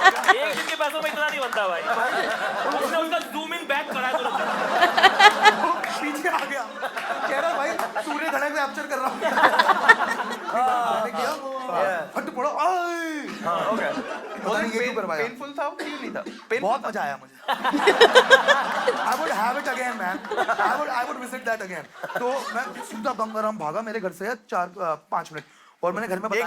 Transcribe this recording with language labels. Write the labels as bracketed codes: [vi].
[hi] एक दिन के पैसों में इतना नहीं बनता भाई। उसने उसका जूम इन बैक करा तुरंत। पीछे आ गया, कह रहा भाई सूर्य घड़ा में कैप्चर कर रहा हूँ। मैंने किया, फट पड़ा, आय। हो गया। पता नहीं ये क्यों करवाया। पेनफुल था कि नहीं था? बहुत मजा आया मुझे। [en] I would have it again, man. I would visit that again. [hi] तो मैं सीधा गंगाराम भागा मेरे घर से 4-5 मिनट, और मैंने घर में बताया।